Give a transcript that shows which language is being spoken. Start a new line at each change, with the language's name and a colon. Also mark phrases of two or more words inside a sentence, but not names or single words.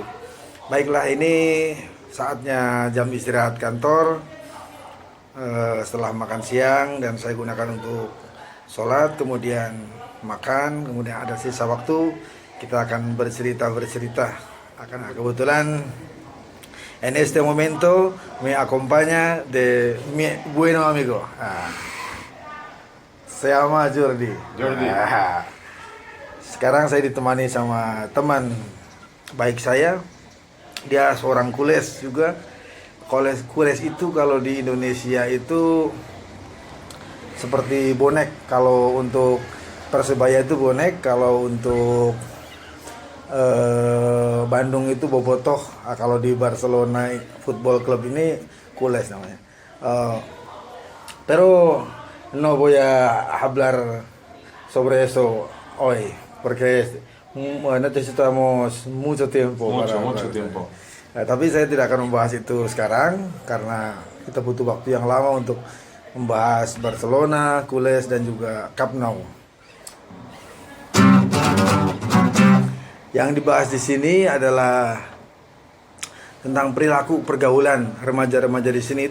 Indonesian: Baiklah, ini saatnya jam istirahat kantor setelah makan siang, dan saya gunakan untuk sholat, kemudian makan, kemudian ada sisa waktu kita akan bercerita.
Spanish: Kebetulan en este momento me acompaña de mi bueno amigo. Se llama Jordi.
Indonesian: Sekarang saya ditemani sama teman baik saya. Dia seorang kules juga. Kules itu kalau di Indonesia itu seperti bonek. Kalau untuk Persebaya itu bonek, kalau untuk Bandung itu bobotoh. Kalau di Barcelona Football Club ini kules namanya.
Spanish: Pero no voy a hablar sobre eso hoy, porque necesitamos mucho tiempo. Mucho tiempo.
Indonesian: Tapi saya tidak akan membahas itu sekarang karena kita butuh waktu yang lama untuk membahas Barcelona, Kules, dan juga Camp Nou. Yang dibahas di sini adalah tentang perilaku pergaulan remaja-remaja di sini.